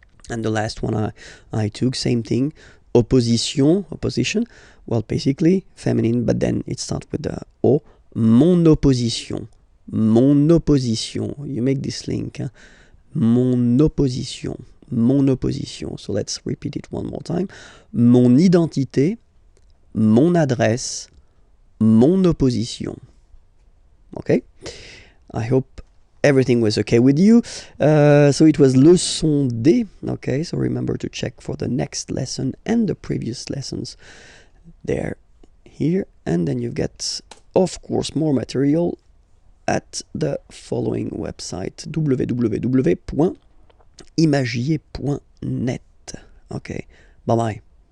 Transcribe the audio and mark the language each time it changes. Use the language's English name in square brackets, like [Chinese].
[English] And the last one I took, same thing, opposition, well, basically feminine, but then it starts with the O. [French] Mon opposition, [English] you make this link, huh? [French] Mon opposition. [English] So let's repeat it one more time. [French] Mon identité, mon adresse, mon opposition. [English] Okay? I hope everything was okay with you. So it was leçon D. Okay, so remember to check for the next lesson and the previous lessons there, here. And then you've got, of course, more material at the following website, www.imagier.net. Okay, bye-bye.